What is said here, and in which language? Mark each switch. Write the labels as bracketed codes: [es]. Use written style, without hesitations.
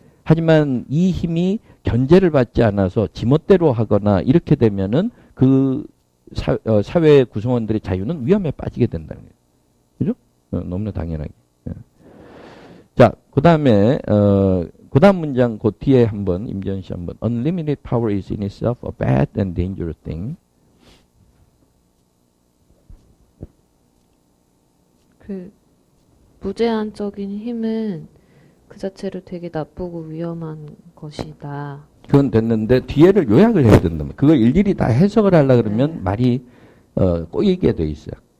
[ko] 하지만 이 힘이 견제를 받지 않아서 지멋대로 하거나 이렇게 되면은 그 사회 구성원들의 자유는 위험에 빠지게 된다는 거예요. 그죠? 너무나 당연하게. 자, 그 다음에, 그 다음 문장, 그 뒤에 한번, 임지연 씨 한번. [en] Unlimited power is in itself a bad and dangerous thing. [ko] 그 무제한적인 힘은 그 자체로 되게 나쁘고 위험한 것이다. 그건 됐는데, 뒤에를 요약을 해야 된다면. 그걸 일일이 다 해석을 하려고 그러면 말이, 꼬이게 돼 있어요.